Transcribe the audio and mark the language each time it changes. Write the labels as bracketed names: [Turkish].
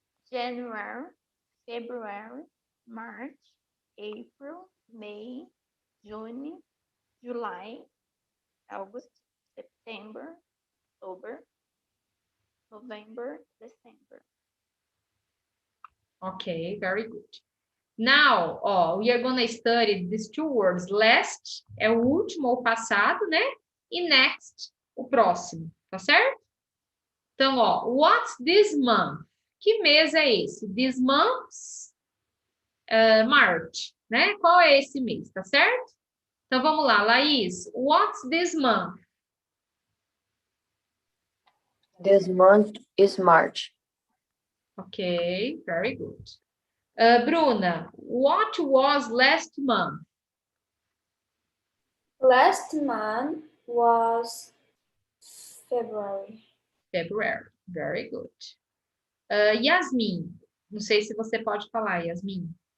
[English] January, February, March, April, May, June, July, August, September, October, November, December. Okay, very good. Now, we are going to study these two words. [Portuguese] Last é o último ou passado, né? E next, o próximo, tá certo? Então, [English] what's this month? [Portuguese] Que mês é esse? [English] This month's March, né? [Portuguese] Qual é esse mês, tá certo? Então, vamos lá, Laís. [English] What's this month? This month is March. Okay, very good. Bruna, what was last month? Last month was February. February, very good. [Portuguese] Yasmin, não sei se você pode falar, Yasmin.